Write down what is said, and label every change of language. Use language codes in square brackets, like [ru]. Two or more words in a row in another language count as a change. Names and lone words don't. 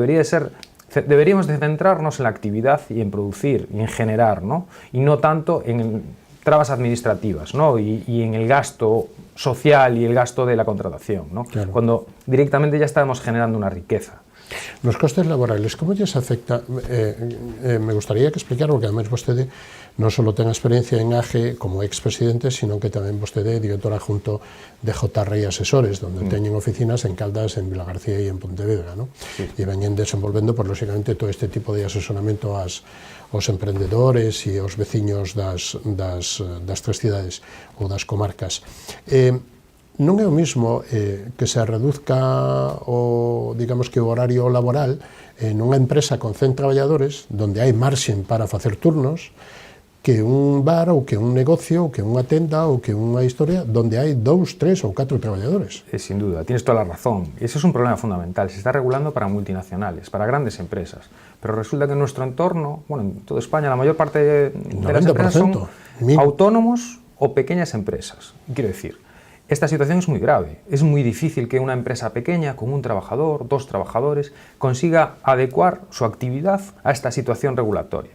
[es] Deberíamos de centrarnos en la actividad y en producir y en generar, ¿no?, y no tanto en trabas administrativas, ¿no?, y en el gasto social y el gasto de la contratación, ¿no?, claro, cuando directamente ya estamos generando una riqueza. Los costes laborales, ¿cómo les afecta? Me gustaría que explicara, porque además [gl] vostede non só ten experiencia en AGE como expresidente, sino que tamén vostede é director adjunto de JRI Asesores, donde teñen oficinas en Caldas, en Vilagarcía e en Pontevedra, ¿no? [es] Sí. [gl] E veñen desenvolvendo, pues, lógicamente, todo este tipo de asesoramento aos emprendedores e aos veciños das 3 cidades ou das comarcas. Non é o mismo que se reduzca digamos que o horario laboral nunha empresa con 100 traballadores, donde hai marxen para facer turnos, que un bar ou que un negocio ou que unha tenda ou que unha historia donde hai 2, 3 ou 4 traballadores. [es] Sin duda, tienes toda la razón. Ese es un problema fundamental. Se está regulando para multinacionales, para grandes empresas. Pero resulta que en nuestro entorno, bueno, en toda España, la mayor parte de las empresas son autónomos o pequeñas empresas. Quiero decir, esta situación es muy grave. Es muy difícil que una empresa pequeña, con un trabajador, 2 trabajadores, consiga adecuar su actividad a esta situación regulatoria.